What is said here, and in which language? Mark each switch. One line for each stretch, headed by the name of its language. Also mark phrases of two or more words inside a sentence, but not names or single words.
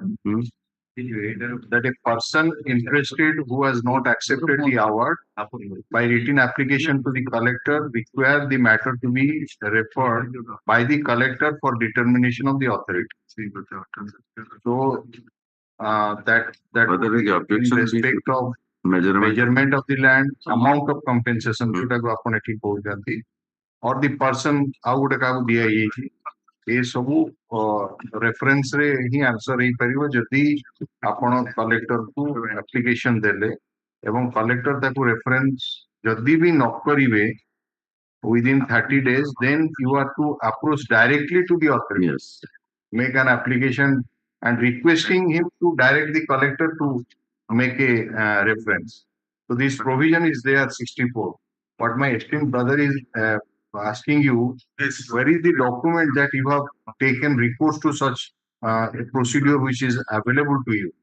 English: That a person interested who has not accepted the award by written application to the collector require the matter to be referred by the collector for determination of the authority. So that Whether the in objection respect of measurement of the land, amount of compensation
Odia: ଯୋଉଟାକୁ ଆପଣ ଏଠି କହୁଛନ୍ତି
English: or the person
Odia: ଆଉ ଗୋଟେ କାହାକୁ ଦିଆଯାଇଛି ଏ ସବୁ ରେଫରେନ୍ସ ରେ ହିଁ ଆନ୍ସର ହେଇପାରିବ ଯଦି ଆପଣ କଲେକ୍ଟର କୁ ଆପ୍ଲିକେସନ ଦେଲେ ଏବଂ କଲେକ୍ଟର ତାକୁ ରେଫରେନ୍ସ ଯଦି ବି ନ କରିବେ
English: within 30 days, then you are to approach directly to the authority. Yes. Make an application and requesting him to direct the collector to make a reference. So this provision is there 64. What my esteemed brother is asking you is where is the document that you have taken recourse to such a procedure which is available to you?